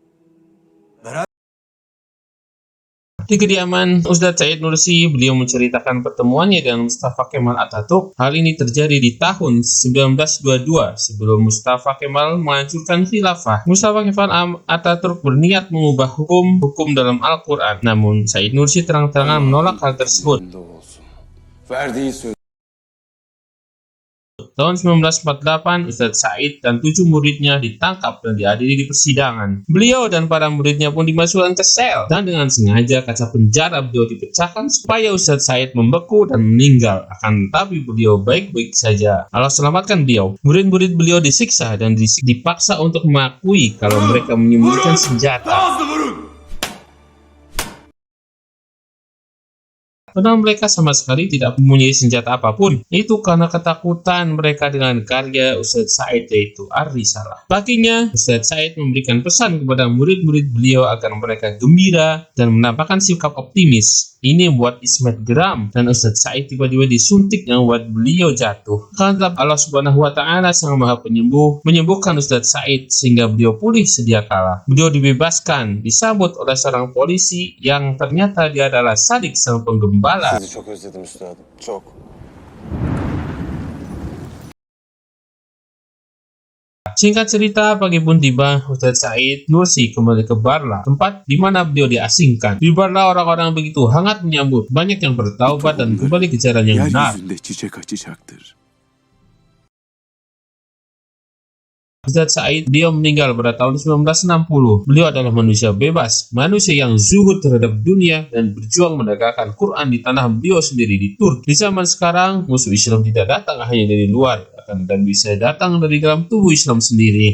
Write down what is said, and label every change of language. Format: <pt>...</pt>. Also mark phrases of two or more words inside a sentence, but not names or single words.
<id>Di kediaman Ustadz Said Nursi, beliau menceritakan pertemuannya dengan Mustafa Kemal Atatürk. Hal ini terjadi di tahun 1922 sebelum Mustafa Kemal menghancurkan khilafah. Mustafa Kemal Atatürk berniat mengubah hukum dalam Al-Quran. Namun Said Nursi terang-terangan menolak hal tersebut.</id> <tr>Verdiği söz.</tr> <id>Tahun 1948, Ustadz Said dan 7 muridnya ditangkap dan diadili di persidangan. Beliau dan para muridnya pun dimasukkan ke sel dan dengan sengaja kaca penjara beliau dipecahkan supaya Ustadz Said membeku dan meninggal. Akan tetapi beliau baik-baik saja. Allah selamatkan beliau. Murid-murid beliau disiksa dan dipaksa untuk mengakui kalau mereka menyembunyikan senjata.</id> <tr>Hızlı vurun.</tr> <id>Padahal mereka sama sekali tidak mempunyai senjata apapun. Itu karena ketakutan mereka dengan karya Ustadz Said, yaitu Ar-Risalah. Baginya, Ustadz Said memberikan pesan kepada murid-murid beliau agar mereka gembira dan menampakkan sikap optimis. Ini membuat Ismet geram dan Ustadz Said tiba-tiba disuntik yang membuat beliau jatuh. Karena</id> <ar>الله سبحانه وتعالى</ar> <id>Sang Maha Penyembuh menyembuhkan Ustadz Said sehingga beliau pulih sedia kala. Beliau dibebaskan, disambut oleh seorang polisi yang ternyata dia adalah Sadik, sang penggembala.</id> <tr>Sizi çok özledim üstadım. Çok.</tr> <id>Singkat cerita, pagi pun tiba, Ustadz Said Nursi kembali ke Barla, tempat di mana beliau diasingkan. Di Barla orang-orang begitu hangat menyambut, banyak yang bertaubat dan kembali ke jalan yang benar.</id> <tr>Yeryüzünde çiçek açacaktır.</tr> <id>Ustadz Said, beliau meninggal pada tahun 1960. Beliau adalah manusia bebas, manusia yang zuhud terhadap dunia dan berjuang menegakkan Quran di tanah beliau sendiri di Turki. Di zaman sekarang, musuh Islam tidak datang hanya dari luar, dan bisa datang dari dalam tubuh Islam sendiri.</id>